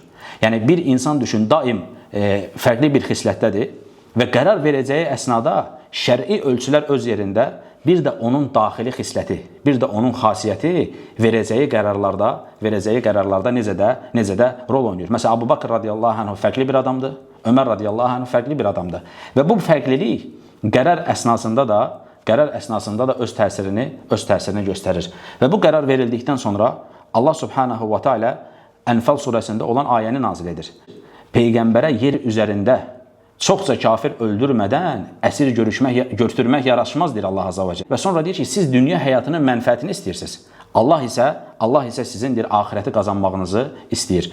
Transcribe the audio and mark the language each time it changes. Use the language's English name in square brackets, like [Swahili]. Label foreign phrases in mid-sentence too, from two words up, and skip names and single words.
[Azerbaijani] Yəni bir insan düşün, daim fərqli bir xislətdədir və qərar verəcəyi əsnada şəri ölçülər öz yerində, bir də onun daxili xisləti, bir də onun xasiyyəti verəcəyi qərarlarda necə də rol oynayır. Məsələn, Abu Bakr [Arabic] رضي الله عنه [Azerbaijani] fərqli bir adamdır, Ömər [Arabic] رضي الله عنه [Azerbaijani] fərqli bir adamdır. Və bu fərqlilik qərar əsnasında da öz təsirini göstərir. Və bu qərar verildikdən sonra Allah [Arabic] سبحانه وتعالى [Azerbaijani] Ənfal surəsində olan ayəni nazil edir. Peyğəmbərə yer üzərində Çoxca kafir öldürmədən əsir götürmək yaraşmaz, deyir Allah [Arabic] عز وجل. [Azerbaijani] Və sonra deyir ki, siz dünya həyatının mənfəətini istəyirsiniz. Allah isə sizin deyir, axirəti qazanmağınızı istəyir.